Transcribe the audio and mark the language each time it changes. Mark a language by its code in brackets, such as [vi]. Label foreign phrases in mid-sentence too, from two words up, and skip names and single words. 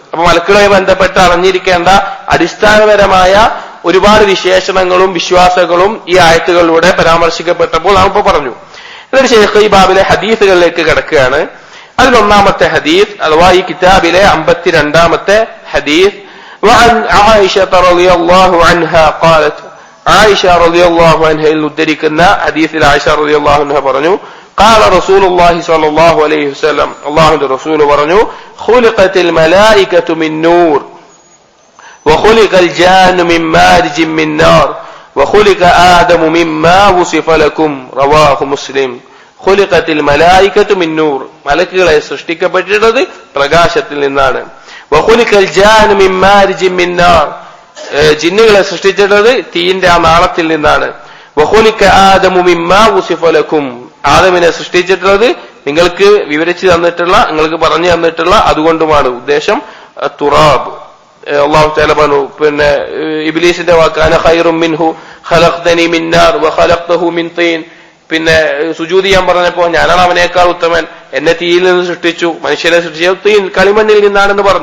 [ml] അപ്പൊ മലക്കുകളുമായി ബന്ധപ്പെട്ട് അറിഞ്ഞിരിക്കേണ്ട അടിസ്ഥാനപരമായ ഒരുപാട് വിശേഷണങ്ങളും വിശ്വാസങ്ങളും ഈ ആയത്തുകളിലൂടെ പരാമർശിക്കപ്പെട്ടപ്പോൾ നാം ഇപ്പോൾ പറഞ്ഞു. എന്നിട്ട് ശൈഖ് ഈ ബാബിലെ ഹദീസുകളിലേക്ക് കിടക്കുകയാണ്. അതിലൊന്നാമത്തെ ഹദീസ് അഥവാ ഈ കിതാബിലെ 52-ാമത്തെ ഹദീസ് [ar] وعن عائشة رضي الله عنها قالت [ml] ആയിഷ [ar] رضي الله عنها [ml] ഉദ്ധരിക്കുന്ന ഹദീസിൽ ആയിഷ [ar] رضي الله عنها [ml] പറഞ്ഞു [ar] قال رسول الله صلى الله عليه وسلم [ml] അല്ലാഹുവിന്റെ റസൂൽ പറഞ്ഞു [ar] خلقت الملائكة من نور وخلق الجان من مارج من نار وخلق آدم مما وصف لكم رواه مسلم خلقت الملائكة من نور [ml] മലക്കുകളെ സൃഷ്ടിക്കപ്പെട്ടിട്ടുള്ളത് പ്രകാശത്തിൽ നിന്നാണ് [ar] وخلق الجان من مارج من نار [ml] ജിന്നുകളെ സൃഷ്ടിച്ചിട്ടുള്ളത് തീയിന്റെ ആ നാളത്തിൽ നിന്നാണ് [ar] وخلق آدم مما وصف لكم [ml] ആദമിനെ സൃഷ്ടിച്ചിട്ടുള്ളത് നിങ്ങൾക്ക് വിവരിച്ചു തന്നിട്ടുള്ള നിങ്ങൾക്ക് പറഞ്ഞു തന്നിട്ടുള്ള അതുകൊണ്ടുമാണ്. ഉദ്ദേശം തുറാബ്. [ar] الله تعالى [ml] പറഞ്ഞു പിന്നെ ഇബ്ലീസിന്റെ വാക്കാണ് [ar] خير منه خلقتني من نار وخلقته من طين. [ml] പിന്നെ സുജൂദ് ചെയ്യാൻ പറഞ്ഞപ്പോ ഞാനാണ് അവനേക്കാൾ ഉത്തമൻ, എന്നെ തീയിൽ നിന്ന് സൃഷ്ടിച്ചു, മനുഷ്യനെ സൃഷ്ടിച്ചത് തീൻ കളിമണ്ണിൽ നിന്നാണെന്ന് പറഞ്ഞു.